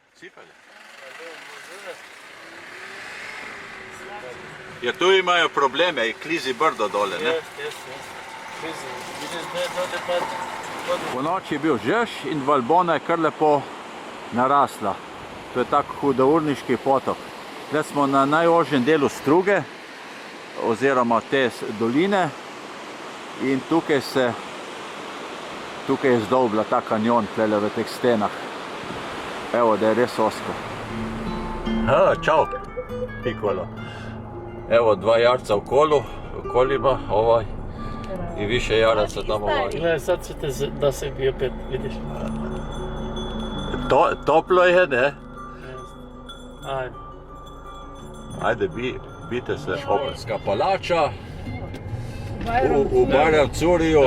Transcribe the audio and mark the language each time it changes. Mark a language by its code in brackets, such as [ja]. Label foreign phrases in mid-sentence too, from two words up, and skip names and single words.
[sl] Šikali. [sr] Jer tu imajo probleme, i klizi brdo dole, ne? [sl] Po noči je bil žež in Valbona je kar lepo narasla. To je tak hudourniški potok. Tukaj smo na najožjem delu struge, oziroma te doline, in tukaj je zdolbla ta kanjon tukaj v teh stenah. Evo, da je res osko. Čau, Pikolo. [sr] Evo, 2 jarca v kolima, ovaj, i više jaraca tamo ovaj. Gle, sad ćete da se bi opet, vidiš. Toplo je, ne? Ajde. Ajde, bite se. Operska palača u Bajram Curiju.